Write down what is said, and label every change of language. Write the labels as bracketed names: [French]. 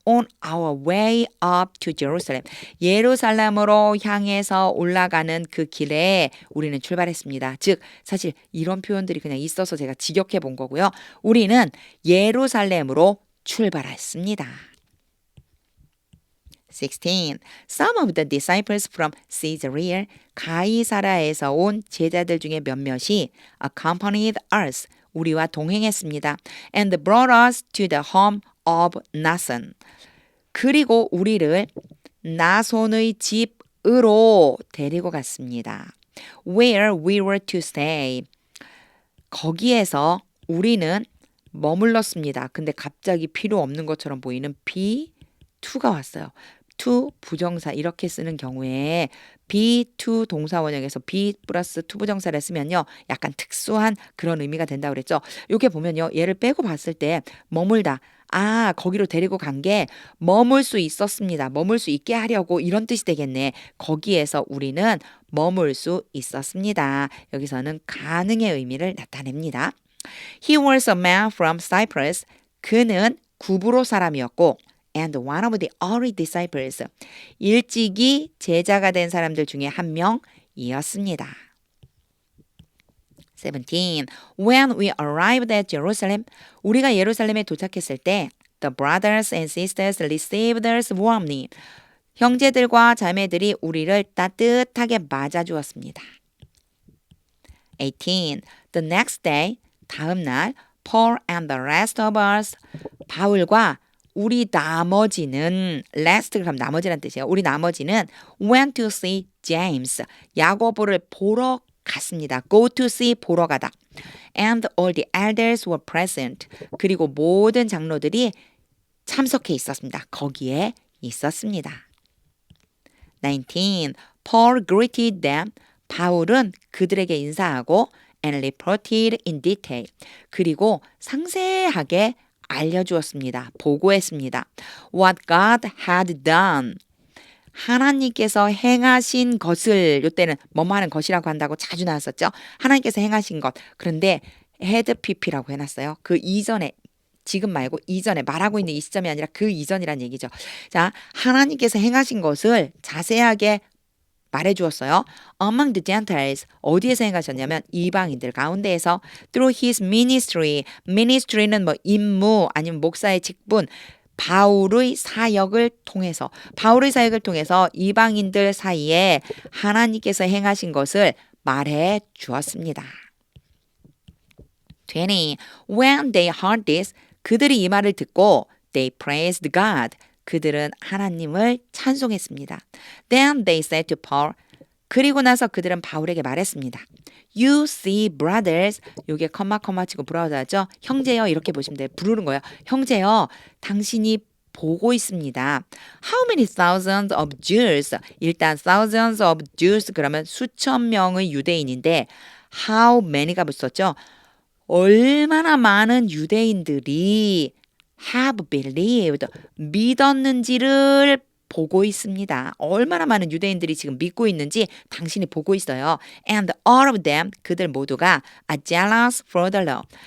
[English] On our way up to Jerusalem. [Korean] 예루살렘으로 향해서 올라가는 그 길에 우리는 출발했습니다. 즉 사실 이런 표현들이 그냥 있어서 제가 직역해 본 거고요. 우리는 예루살렘으로 출발했습니다. [English] 16. Some of the disciples from Caesarea, [Korean] 가이사라에서 온 제자들 중에 몇몇이 [English] accompanied us, [Korean] 우리와 동행했습니다. [English] And brought us to the home of Nason. [Korean] 그리고 우리를 나손의 집으로 데리고 갔습니다. [English] Where we were to stay. [Korean] 거기에서 우리는 머물렀습니다. 근데 갑자기 필요 없는 것처럼 보이는 be to가 왔어요. to 부정사 이렇게 쓰는 경우에 be to 동사 원형에서 be 플러스 to 부정사를 쓰면요. 약간 특수한 그런 의미가 된다고 그랬죠. 이게 보면요. 얘를 빼고 봤을 때 머물다. 아, 거기로 데리고 간 게 머물 수 있었습니다. 머물 수 있게 하려고 이런 뜻이 되겠네. 거기에서 우리는 머물 수 있었습니다. 여기서는 가능의 의미를 나타냅니다. [English] He was a man from Cyprus. [Korean] 그는 구브로 사람이었고 [English] and one of the early disciples. [Korean] 일찍이 제자가 된 사람들 중에 한 명이었습니다. [English] 17. When we arrived at Jerusalem, [Korean] 우리가 예루살렘에 도착했을 때 [English] the brothers and sisters received us warmly. [Korean] 형제들과 자매들이 우리를 따뜻하게 맞아주었습니다. [English] 18. The next day, [Korean] 다음 날 [English] Paul and the rest of us, [Korean] 바울과 우리 나머지는 [English] rest [Korean] 그럼 나머지란 뜻이에요. 우리 나머지는 [English] went to see James, [Korean] 야고보를 보러 갔습니다. [English] go to see [Korean] 보러 가다. [English] And all the elders were present. [Korean] 그리고 모든 장로들이 참석해 있었습니다. 거기에 있었습니다. 19. [English] Paul greeted them. [Korean] 바울은 그들에게 인사하고 [English] and reported in detail. [Korean] 그리고 상세하게 알려주었습니다. 보고했습니다. [English] What God had done. [Korean] 하나님께서 행하신 것을 이때는 뭐뭐 하는 것이라고 한다고 자주 나왔었죠. 하나님께서 행하신 것. 그런데 had pp라고 해놨어요. 그 이전에 지금 말고 이전에 말하고 있는 이 시점이 아니라 그 이전이란 얘기죠. 자, 하나님께서 행하신 것을 자세하게 말해주었어요. [English] Among the Gentiles, [Korean] 어디에서 행하셨냐면 이방인들 가운데에서 [English] through his ministry, [Korean] ministry는 뭐 임무 아니면 목사의 직분, 바울의 사역을 통해서 이방인들 사이에 하나님께서 행하신 것을 말해 주었습니다. [English] 20. When they heard this, [Korean] 그들이 이 말을 듣고 [English] they praised God. [Korean] 그들은 하나님을 찬송했습니다. [English] Then they said to Paul, [Korean] 그리고 나서 그들은 바울에게 말했습니다. [English] You see, brothers, [Korean] 요게 컴마 치고 브라더죠. 형제여 이렇게 보시면 돼요. 부르는 거예요. 형제여, 당신이 보고 있습니다. [English] How many thousands of Jews? [Korean] 일단 [English] thousands of Jews [Korean] 그러면 수천 명의 유대인인데 how many가 붙었죠. 얼마나 많은 유대인들이 [English] have believed, [Korean] 믿었는지를 보고 있습니다. 얼마나 많은 유대인들이 지금 믿고 있는지 당신이 보고 있어요. [English] And all of them, [Korean] 그들 모두가 [English] are jealous for the law.